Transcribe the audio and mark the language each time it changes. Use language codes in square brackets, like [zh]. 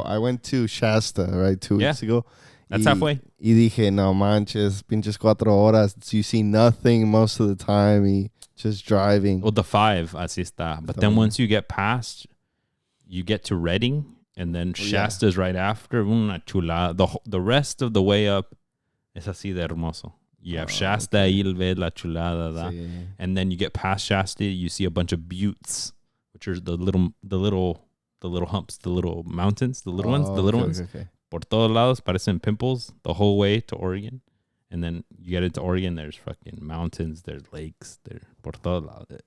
[en] I went to Shasta, right, 2 weeks ago. That's halfway. [es] Y dije, no manches, pinches 4 horas. [en] You see nothing most of the time. Just driving. Well, the 5, [es] así está. [en] But then once you get past, you get to Redding, and then Shasta's right after. [es] Una chulada. [en] The rest of the way up [es] es así de hermoso. [en] You have Shasta, Ilved, [es] La Chulada, sí. [en] And then you get past Shasta, you see a bunch of buttes, which are the little humps, the little mountains, the little ones. Okay. [es] Por todos lados, parecen [en] pimples the whole way to Oregon. And then you get into Oregon, there's fucking mountains, there's lakes, there's [es] por todos lados.